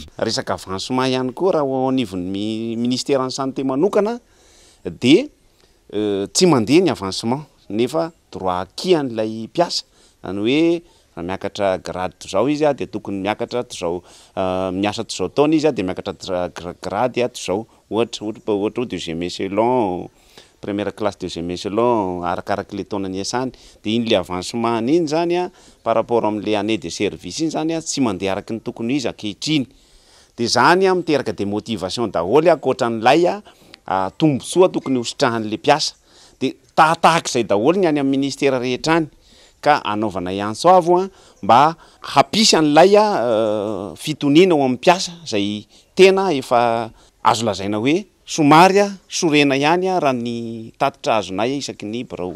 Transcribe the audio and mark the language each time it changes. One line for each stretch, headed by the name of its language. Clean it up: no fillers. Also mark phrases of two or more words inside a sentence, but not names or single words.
Malagasy: Resaka avancement ihany koa raha ao anivon'ny
French: ministère en santé
Malagasy: manokana dia tsy mandeha ny avancement nefa
French: droit acquis
Malagasy: an'ilay mpiasa zany hoe miakatra grade zao izy dia tokony miakatra zao miasa zao taona izy dia miakatra grade zao ohatra
French: deuxième échelon première classe deuxième échelon
Malagasy: arakaraka le taona ny asany dia iny le avancement iny zany
French: par rapport
Malagasy: am'le
French: année de service
Malagasy: iny zany tsy mandeha araky ny tokony izy ankehitriny dia zany miteraka
French: des motivation
Malagasy: daholo ankoatran'ilay tombontsoa tokony hositrahan'le mpiasa dia tahak'izay daholo ny any amin'ny ministera rehetra any ka anaovana iantsoavo mba hapisy an'ilay fitoniana ao amin'ny mpiasa zay tena efa azo lazaina hoe somarya sorena ihany a raha ny tatitra azonay isaky ny brao